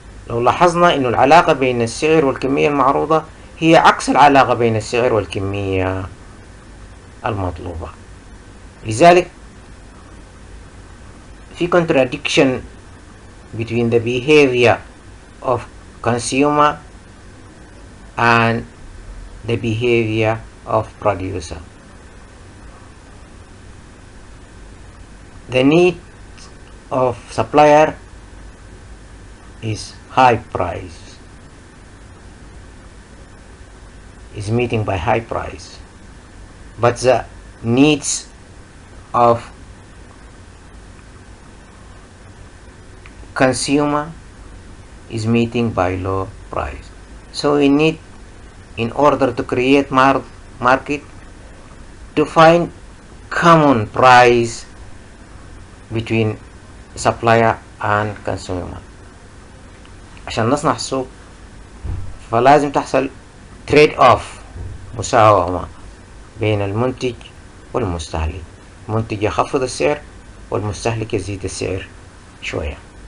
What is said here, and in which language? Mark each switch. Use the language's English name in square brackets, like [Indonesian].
[Arabic] لو لاحظنا أن العلاقة بين السعر والكمية المعروضة هي عكس العلاقة بين السعر والكمية المطلوبة، لذلك في [English] contradiction between the behavior of consumer and the behavior of producer. The need of supplier is high price, is meeting by high price, but the needs of consumer is meeting by low price. So we need, in order to create market, to find common price between supplier and consumer. [Arabic] عشان نصنع السوق فلازم تحصل trade off، مساومة بين المنتج والمستهلك. المنتج يخفض السعر والمستهلك يزيد السعر شوية.